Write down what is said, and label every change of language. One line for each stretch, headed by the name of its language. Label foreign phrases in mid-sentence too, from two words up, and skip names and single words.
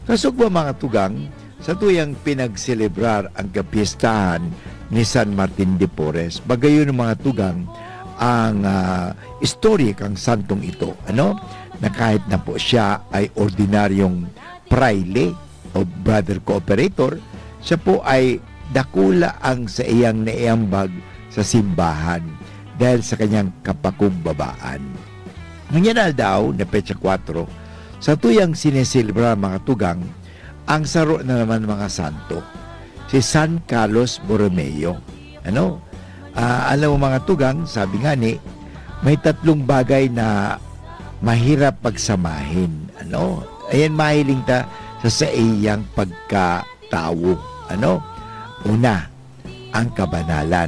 Bikol: Kasog ba mga tugang, sa tuyang pinagselebrar ang kapistahan ni San Martin de Porres, bagayon ng mga tugang ang istorya kang santong ito, na kahit na po siya ay ordinaryong praile o
English: brother cooperator,
Bikol: siya po ay dakula ang sa iyang naiambag sa simbahan dahil sa kanyang kapakumbabaan. Nangyari daw na petsa 4, sa tuyang sineselebrar mga tugang, ang saro na naman mga santo, si San Carlos Borromeo.
Filipino: Alam mo mga tugang, sabi nga ni, may 3 bagay na mahirap pagsamahin.
Bikol: Ayan, mahiling ta sa iyang pagkatao.
Filipino: Una, ang kabanalan.